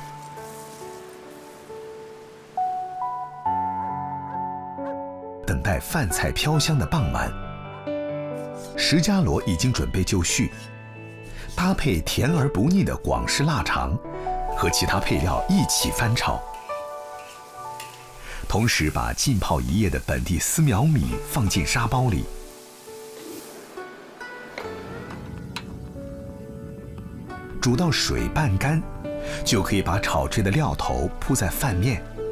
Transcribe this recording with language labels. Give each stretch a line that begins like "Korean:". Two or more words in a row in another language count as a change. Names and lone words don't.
Chinese: 等待飯菜飄香的傍晚，石家螺已經準備就緒，搭配甜而不膩的廣式臘腸，和其他配料一起翻炒。同时把浸泡一夜的本地丝苗米放进沙包里，煮到水半干，就可以把炒制的料头铺在饭面。